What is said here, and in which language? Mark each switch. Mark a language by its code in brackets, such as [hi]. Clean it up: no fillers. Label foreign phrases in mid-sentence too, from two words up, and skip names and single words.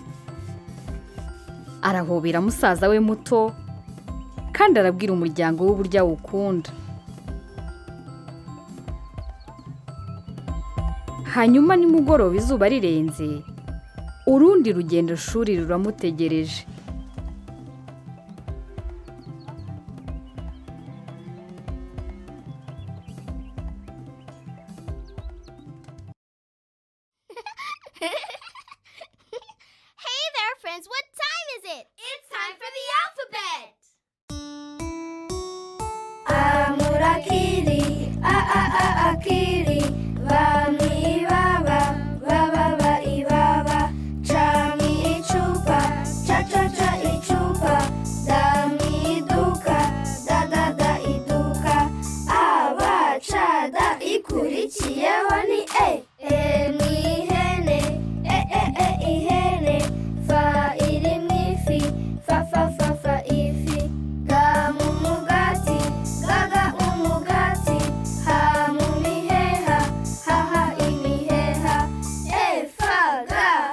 [rw] Arahobera musaza we muto kandi arabwira umuryango w'uburyo awukunda. Hanyuma nimugoroba izuba rirenze, urundi rugendo shuri ruramutegereje. [en] Hey there, friends. What time is it? It's time for the alphabet. [rw] Amurakili, akili, bami baba, baba ibaba, chami ichupa, cha ichupa, dami duka, da iduka, abachada ikurikiyeho ni ni ihene, ihene, fa iri mu ifi, fa ifi, ga mu mugati, ga umugati, ha mu miheha, ha imiheha, fa ga